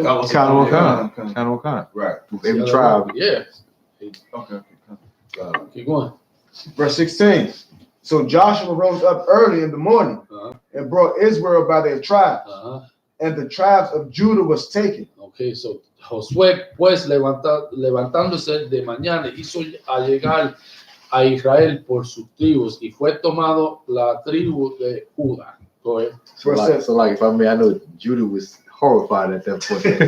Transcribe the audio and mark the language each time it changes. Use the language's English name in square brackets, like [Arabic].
[English] also? Kind. Right. Every tribe. Yeah. Okay. God. Keep going. Verse 16. So Joshua rose up early in the morning and brought Israel by their tribes, and the tribes of Judah was taken. Okay, so [Spanish] Josué pues levantándose de mañana hizo allegar a Israel por sus tribus y fue tomado la tribu de Judá. [English] Go ahead. So like, if I may, I know Judah was horrified at that point.